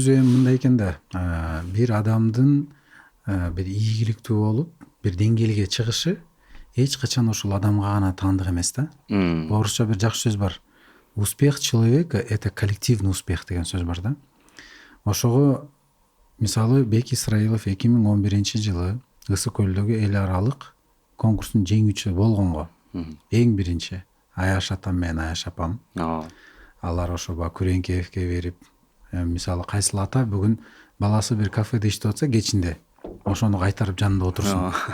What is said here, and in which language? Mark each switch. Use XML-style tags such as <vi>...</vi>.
<ky>Өзү эми мындай экен да, бир адамдын бир ийгиликтүү болуп бир деңгээлге чыгышы эч качан ошол адамга гана таандык эмес да. Орусча бир жакшы сөз бар.</ky> <ru>Успех человека — это коллективный успех</ru> <ky>деген сөз бар да. Ошого мисалы Бек Исраилов 2011-жылы Ысык көлдөгү эл аралык конкурстун жеңүүчүсү болгонго. Эң биринчи Аяш атам менен Аяш апам. Алар ошо Күреңкеевке берип, мисалы Кайсыл ата бүгүн баласы бир кафеде иштеп атса, кечинде ошону кайтарып жанында отурсун.</ky>